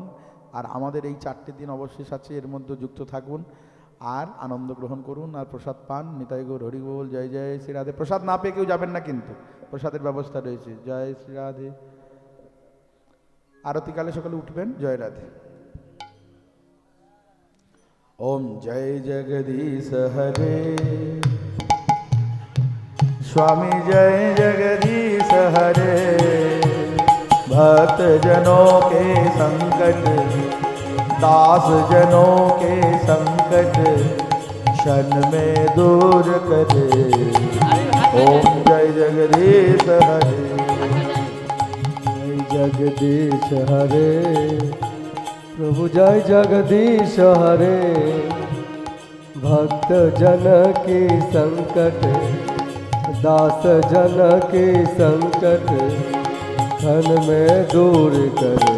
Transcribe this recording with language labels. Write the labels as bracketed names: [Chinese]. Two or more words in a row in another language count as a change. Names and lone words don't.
[Bangla] আর আমাদের এই 4টে দিন অবশেষ আছে, এর মধ্যে যুক্ত থাকুন আর আনন্দ গ্রহণ করুন আর প্রসাদ পান। নিতাই গৌর, হরি বল, জয় জয় শ্রী রাধে। প্রসাদ না পেয়ে কেউ যাবেন না, কিন্তু প্রসাদের ব্যবস্থা রয়েছে। জয় শ্রী রাধে। আরতিকালে সকলে উঠবেন। জয় রাধে। [Hindi] ओम जय जगदीश हरे स्वामी, जय जगदीश हरे। भक्त जनों के संकट, दास जनों के संकट क्षण में दूर करे। ओम जय जगदीश हरे, जय जगदीश हरे। प्रभु जय जगदीश हरे। भक्त जन की संकट, दास जन की संकट क्षण में दूर करे।